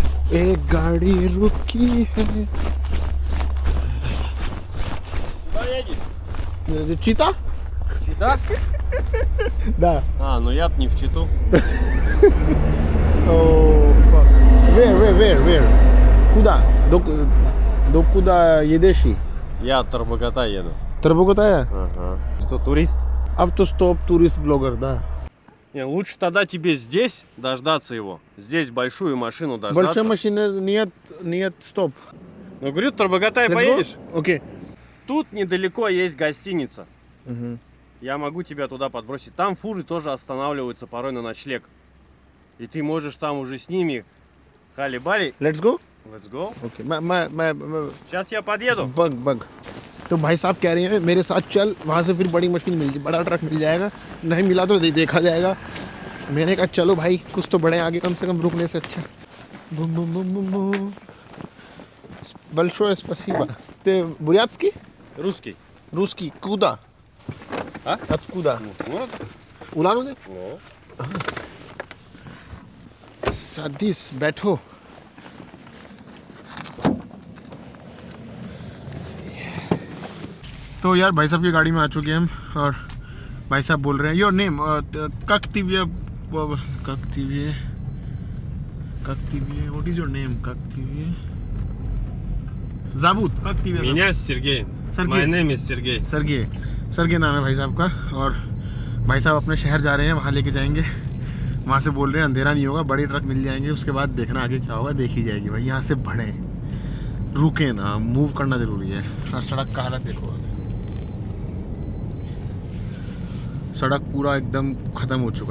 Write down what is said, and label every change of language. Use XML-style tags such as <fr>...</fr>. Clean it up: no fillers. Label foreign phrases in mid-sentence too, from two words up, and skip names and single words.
<hi>एक गाड़ी रुकी है। Чита?</hi> <ru>Чита? Да. А, ну я-то не в Читу.</ru> <en>Oh, fuck. Where?</en> <ru>Куда? До куда едешь? Я от Тарбогата еду. Тарбогатая? Ага. Что, турист? Автостоп, турист-блогер, да. Не, лучше тогда тебе здесь дождаться его. Здесь большую машину дождаться. Большая машина нет, стоп. Ну, говорю, Тарбогата и</ru> <en>Let's go?</en> <ru>поедешь. Окей. Тут недалеко есть гостиница. Мгм. Я могу тебя туда подбросить. Там фуры тоже останавливаются порой на ночлег. И ты можешь там уже с ними хали-бали.</ru> <en>Let's go? Let's go.</en> <hi>ओके मैं</hi> <ru>Сейчас я подъеду.</ru> <hi>बग तो भाई साहब कह रहे हैं मेरे साथ चल, वहाँ से फिर बड़ी मशीन बड़ा ट्रक मिल जाएगा, नहीं मिला तो देखा जाएगा। मैंने कहा चलो भाई कुछ तो बड़े आगे, कम से कम रुकने से अच्छा। बूम बूम बूम बूम बूम।</hi> <ru>Большое спасибо. Ты бурятский? Русский. Русский. Куда? А? Откуда? Ну, с города. Улан-Удэ? Ну.</ru> <hi>सदीस बैठो। तो यार भाई साहब की गाड़ी में आ चुके हैं हम और भाई साहब बोल रहे हैं</hi> <en>your name</en> <ru>как тебя</ru> <en>what is your name</en> <ru>как тебя зовут как тебя Меня Сергей. Сергей.</ru> <en>My name is Сергей.</en> <hi>सरगे नाम है भाई साहब का। और भाई साहब अपने शहर जा रहे हैं, वहाँ लेके जाएंगे। वहाँ से बोल रहे हैं अंधेरा नहीं होगा, बड़ी ट्रक मिल जाएंगे, उसके बाद देखना आगे क्या होगा, देखी जाएगी भाई। यहाँ से बढ़े, रुके ना, मूव करना ज़रूरी है। और सड़क का हालत देखो, सड़क पूरा एकदम ख़त्म हो चुका है।</hi>